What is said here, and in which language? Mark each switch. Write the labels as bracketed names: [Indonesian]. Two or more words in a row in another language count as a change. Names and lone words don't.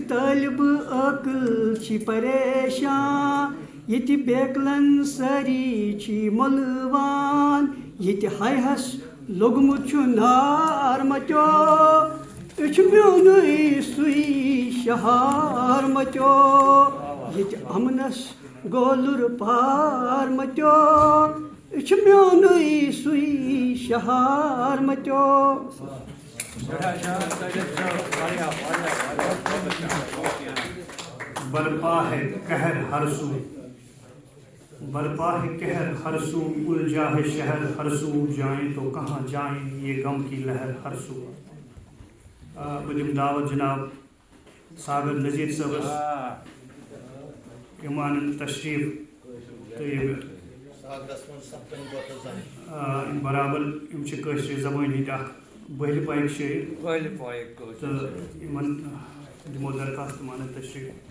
[Kashmiri] طٲلب عٲقل چھی پریشان ییٚتہِ بیکلن سٲری چھی مُلوان ییٚتہِ ہایہس لوٚگمُت چھُ نار متیو یہِ چھُ میونُے سُے شہار متیو ییٚتہِ امنس گولُر پار متیو یہِ چھُ میونُے سُے شہار متیو [Urdu] برپا ہے قہر ہر سو برپا ہے قہر ہر سو الجھا ہے شہر ہر سو جائیں تو کہاں جائیں یہ غم کی لہر ہر سو [Kashmiri] بہٕ دِمہٕ دعوت جناب صابر نذیٖر صٲبس یِم انن تشریٖف تہٕ برابر یِم چھِ کٲشرِ زبٲنۍ ہٕنٛدۍ اکھ بٔہلہِ پایِک شٲعر تہٕ یِمن دِمو درخاست تِم انن تشریٖف